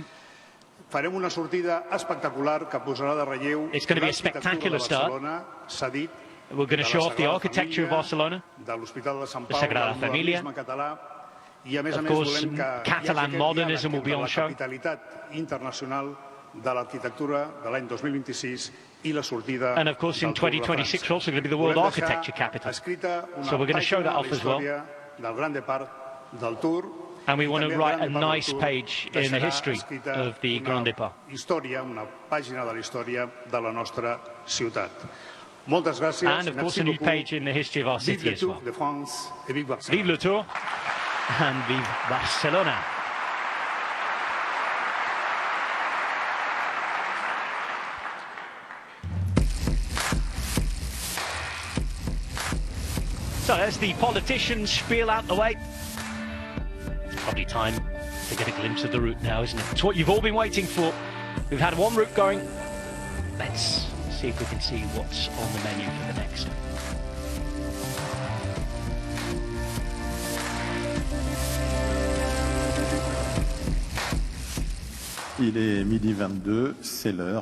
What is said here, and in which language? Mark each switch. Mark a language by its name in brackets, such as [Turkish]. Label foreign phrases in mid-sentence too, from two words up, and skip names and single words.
[English] It's going to be a spectacular start. We're going to show off the architecture of Barcelona, the Sagrada Familia. Of course, Catalan modernism will be on show. [Catalan] de l'arquitectura de l'any 2026 i la sortida [English] and of course in 2026 we're also going to be the World Architecture Capital. So we're going to show that off as well. [Catalan] Del Grande Parc del Tour. [English] And we want to write a nice page in the history of the Grand Départ. [Catalan] Història, una pàgina de la història de la nostra ciutat. Moltes gràcies. [English] And of course a new page in the history of our city as well. [French] Vive le Tour [English] and vive Barcelona. So as the politicians spiel out the way, it's probably time to get a glimpse of the route now, isn't it? It's what you've all been waiting for. We've had one route going. Let's see if we can see what's on the menu for the next. [French] Il est 12h22, c'est l'heure.